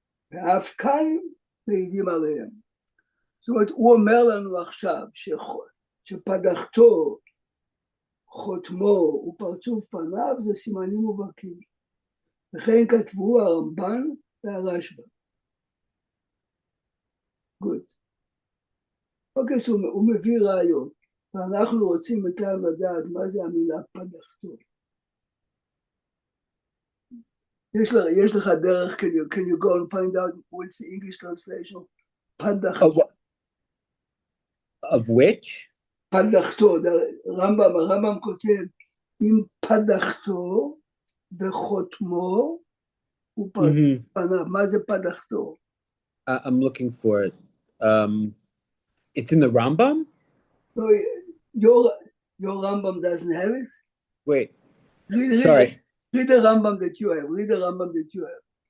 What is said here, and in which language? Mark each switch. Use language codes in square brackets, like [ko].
[he] ואף כאן מעידים עליהם. זאת אומרת, הוא אומר לנו עכשיו שפדחתו, חותמו ופרצוף פניו זה סימנים מובהקים. וכן כתבו הרמב"ן והרשב"א. גוד. אוקיי, הוא מביא ראיות, ואנחנו רוצים מכאן לדעת מה זה המילה פדחתו. יש לך דרך, [en] can you go and find out what's the English translation? [he] פדחתו. [en] Of which? [he] פדחתו, הרמב"ם כותב, אם פדחתו וחותמו ופרצוף פניו, מה זה פדחתו? [en] I'm looking for it. It's in the Rambam? No, your Rambam doesn't have it? Wait, Sorry. Read the Rambam that you have.